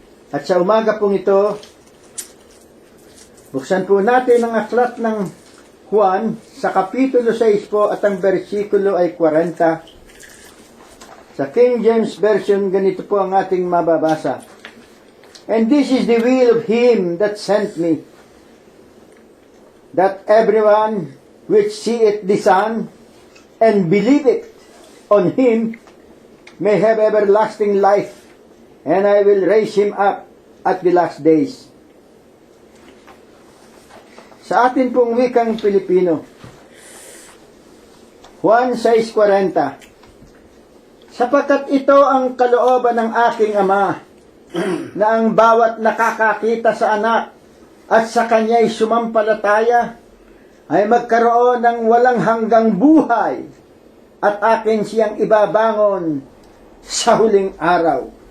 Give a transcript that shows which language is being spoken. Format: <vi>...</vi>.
<tl>At sa umaga pong ito, buksan po natin ang aklat ng Juan sa kapitulo 6 po at ang bersikulo ay 40. Sa King James Version, ganito po ang ating mababasa.</tl> <en>And this is the will of him that sent me, that everyone which seeth the Son and believeth on him may have everlasting life, and I will raise him up at the last days.</en> <tl>Sa atin pong wikang Pilipino, Juan 6:40, sapagkat ito ang kalooban ng aking Ama, na ang bawat nakakakita sa anak at sa kanya'y sumampalataya ay magkaroon ng walang hanggang buhay, at akin siyang ibabangon sa huling araw.</tl>